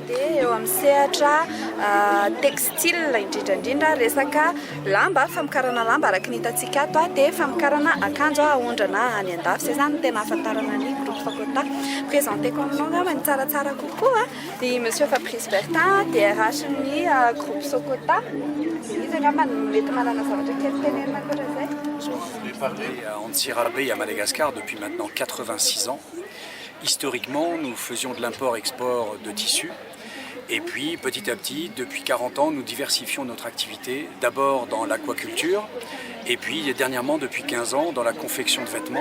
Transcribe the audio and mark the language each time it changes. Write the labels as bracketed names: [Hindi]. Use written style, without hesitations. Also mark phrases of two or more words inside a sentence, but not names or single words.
[Malagasy] Dia eo amin'ny sehatra textile indrindrandrindra resaka lamba famokarana lamba araka ny hitantsika ato dia famokarana akanjo ahondrana any andafy izay zany tena ahafantarana ny groupe Fakota. Présenteko aminao ngambany tsaratsara kokoa i monsieur Fabrice Bertin DRH ny groupe Sokota. Izy ngambany mety manana zavatra kely tenenina ankoatran'izay. [French] Je vais parler à Antsirabe et à Madagascar depuis maintenant 86 ans. Historiquement, nous faisions de l'import-export de tissus. Et puis, petit à petit, depuis 40 ans, nous diversifions notre activité, d'abord dans l'aquaculture, et puis dernièrement, depuis 15 ans, dans la confection de vêtements.